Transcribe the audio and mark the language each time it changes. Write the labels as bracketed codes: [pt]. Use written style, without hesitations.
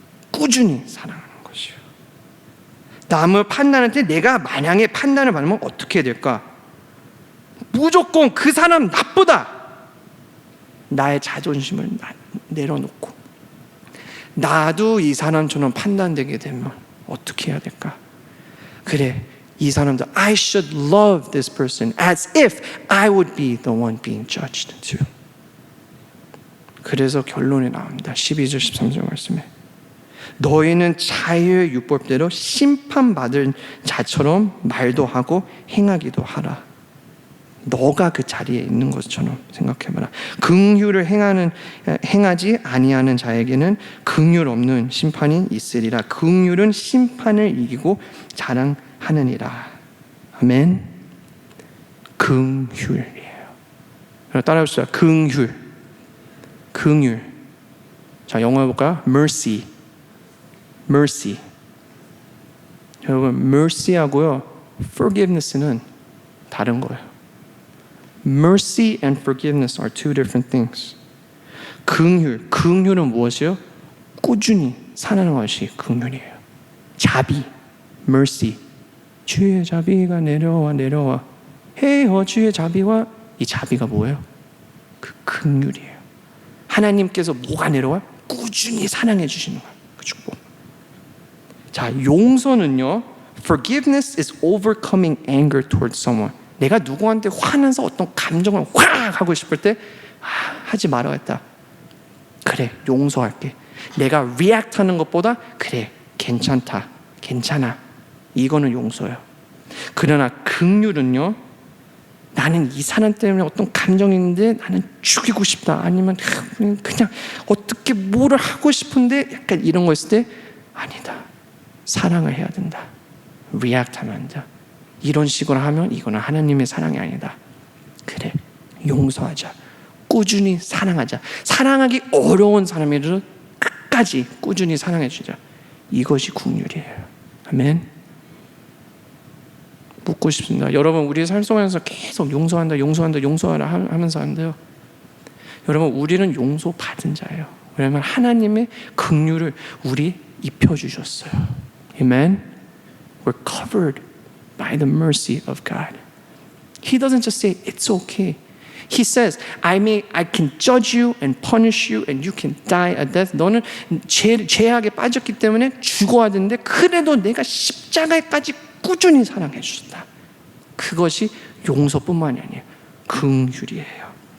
[ko] 꾸준히 사랑하는 것이에요. 남을 판단할 때 내가 만약에 판단을 받으면 어떻게 해야 될까? 무조건 그 사람 나쁘다. 나의 자존심을 내려놓고 나도 이 사람처럼 판단되게 되면 어떻게 해야 될까? 그래, 이 사람도 [en] I should love this person as if I would be the one being judged too. [ko] 그래서 결론이 나옵니다. 12절 13절 말씀에 너희는 자유의 율법대로 심판받을 자처럼 말도 하고 행하기도 하라. 너가 그 자리에 있는 것처럼 생각해봐라. 긍휼을 행하지 아니하는 자에게는 긍휼 없는 심판이 있으리라. 긍휼은 심판을 이기고 자랑하느니라. 아멘. 긍휼이에요. 따라해보시죠. 긍휼. 자, 영어 해볼까요? mercy. 여러분, mercy하고요 forgiveness는 다른 거예요. [en] Mercy and forgiveness are two different things. [ko] 긍휼은 무엇이요? 꾸준히 사는 것이 긍휼이에요. 자비, mercy. 주의 자비가 내려와. 헤어 주의 자비와, 이 자비가 뭐예요? 그 긍휼이에요. 하나님께서 뭐가 내려와요? 꾸준히 사랑해 주시는 거예요. 그 축복. 자, 용서는요, [en] forgiveness is overcoming anger towards someone. [ko] 내가 누구한테 화나서 어떤 감정을 확 하고 싶을 때 하지 말아야겠다. 그래, 용서할게. 내가 react 하는 것보다 그래, 괜찮아. 이거는 용서예요. 그러나 긍휼은요, 나는 이 사람 때문에 어떤 감정이 있는데 나는 죽이고 싶다. 아니면 그냥 어떻게 뭐를 하고 싶은데 약간 이런 거 있을 때 아니다. 사랑을 해야 된다. react 하면 안 돼. 이런 식으로 하면 이거는 하나님의 사랑이 아니다. 그래, 용서하자. 꾸준히 사랑하자. 사랑하기 어려운 사람이라도 끝까지 꾸준히 사랑해 주자. 이것이 긍휼이에요. 아멘. 묻고 싶습니다. 여러분, 우리 삶 속에서 계속 용서하라 하면서 안 돼요. 여러분, 우리는 용서받은 자예요. 왜냐하면 하나님의 긍휼을 우리 입혀주셨어요. [en] Amen. We're covered by the mercy of God. He doesn't just say it's okay. He says, I can judge you and punish you and you can die a death. [ko] 너는 죄악에 빠졌기 때문에 죽어야 되는데 그래도 내가 십자가까지 꾸준히 사랑해 주셨다. 그것이 용서뿐만이 아니에요. 긍휼이에요.